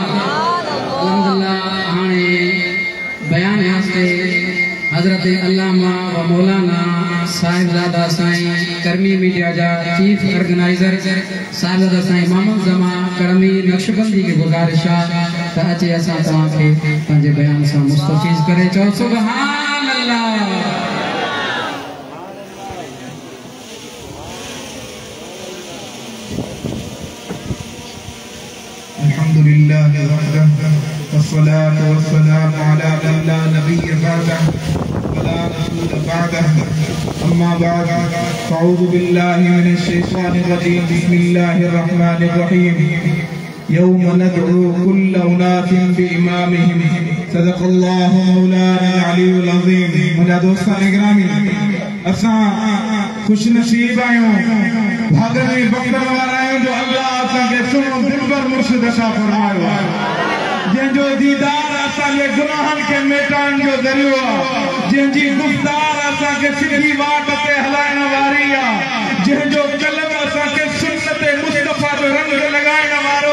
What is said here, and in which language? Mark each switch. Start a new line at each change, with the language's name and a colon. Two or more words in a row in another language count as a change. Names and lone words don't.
Sindhi: अल्हम्दुलिल्लाह हाणे बयान वास्ते हज़रत अल्लामा व मौलाना साहिबजादा साईं करमी मीडिया जा
English: chief organizer
Sindhi: साहिबजादा साईं मोहम्मद जमा करमी नक्शबंदी की गुज़ारिश आहे त अचे असां तव्हांखे पंहिंजे बयान सां मुस्तफ़ीज़ करे चओ
Arabic: سبحان الله. الحمد لله وحده والصلاة والسلام على من لا نبي بعده ولا رسول بعده. أما بعد فأعوذ بالله من الشيطان الرجيم. بسم الله الرحمن الرحيم. يوم ندعو كل أناس بإمامهم صدق الله مولانا العلي العظيم
Sindhi: मुंहिंजा दोस्तान इकरामी असां खुश नसीब आहियूं भागनि बख़्तर वारा आहियूं जो अल्लाह असांखे सुहिणो दिलबर मुर्शिद अता फरमायो आहे जंहिंजो दीदार असांजे गुनाहनि खे मिटाइण जो ज़रियो आहे जंहिंजी गुफ़्तार असांखे सिधी वाट ते हलाइण वारी आहे जंहिंजो कलम असांखे सुन्नत मुस्तफ़ा जो रंग लॻाइण वारो